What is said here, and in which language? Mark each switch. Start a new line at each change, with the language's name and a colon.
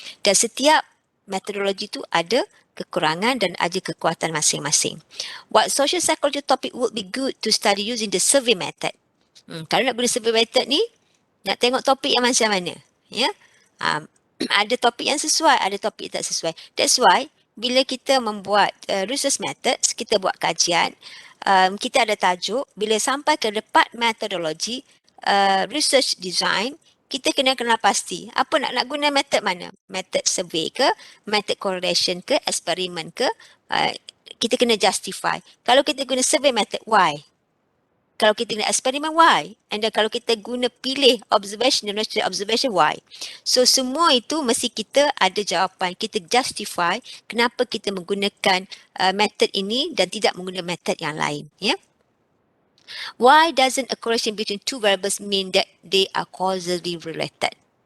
Malay: Dan setiap metodologi itu ada kekurangan dan ada kekuatan masing-masing.
English: What social psychology topic would be good to study using the survey method?
Malay: Kalau nak guna survey method ni, nak tengok topik yang macam mana. Ya? Ada topik yang sesuai, ada topik tak sesuai.
English: That's why
Malay: bila kita membuat research methods, kita buat kajian, kita ada tajuk, bila sampai ke part metodologi, research design, kita kena kenal pasti apa nak guna method mana. Method survey ke, method correlation ke, eksperimen ke, kita kena justify. Kalau kita guna survey method, why? Kalau kita guna eksperimen, why? And then kalau kita guna pilih observation, observation, why? So semua itu mesti kita ada jawapan, kita justify kenapa kita menggunakan method ini dan tidak menggunakan method yang lain. Ya? Yeah?
English: Why doesn't a correlation between two variables mean that they are causally related?